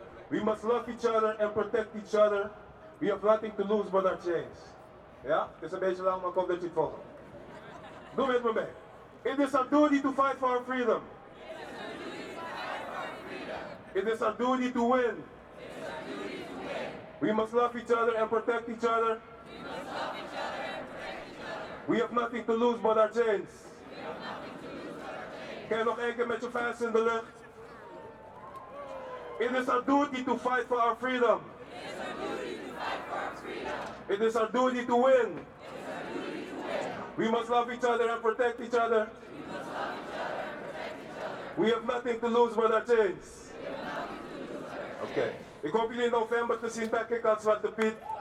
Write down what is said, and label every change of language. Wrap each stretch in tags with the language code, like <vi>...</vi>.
<en>We must love each other and protect each other. We have nothing to lose but our chains.</en> <nl>Ja, het is een beetje lang, maar ik hoop dat je het volgt. Doe met me mee.</nl> <en>It is our duty to fight for our freedom. It is our duty to fight for our freedom. It is our duty to win. It is our duty to win. We must love each other and protect each other. We must love each other and protect each other. We have nothing to lose but our chains. We have nothing to lose but our chains.</en> <nl>Kijk nog één keer met je vuist in de lucht.</nl> <en>It is our duty to fight for our freedom. It is our duty to fight for our freedom. It is our duty to win. We must love each other and protect each other. We have nothing to lose but our chains. Oké. Okay.</en> <nl>Ik hoop jullie in november te zien bij Kick Out Zwarte Piet.</nl>